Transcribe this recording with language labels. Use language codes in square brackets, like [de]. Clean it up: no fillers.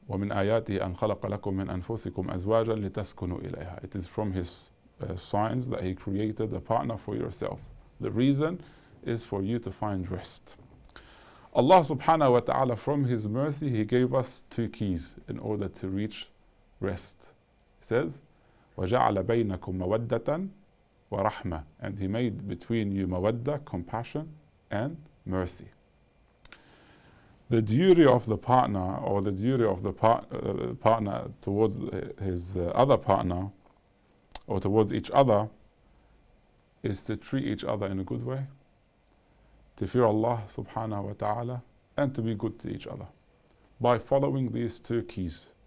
[ar] وَمِنْ آيَاتِهِ أَنْ خَلَقَ لَكُم مِّنْ أَنفُسِكُمْ أَزْوَاجًا لِتَسْكُنُوا إِلَيْهَا. [en] It is from His signs that He created a partner for yourself. The reason is for you to find rest. Allah subhanahu wa ta'ala, from His mercy, He gave us two keys in order to reach rest. He says, [ar] وَجَعَلَ بَيْنَكُمْ مَوَدَّةً وَرَحْمَةً. [en] And He made between you mawadda, compassion, and mercy. The duty of the partner, or the duty of the partner towards his other partner, or towards each other, is to treat each other in a good way, to fear Allah subhanahu wa ta'ala, and to be good to each other by following these two keys.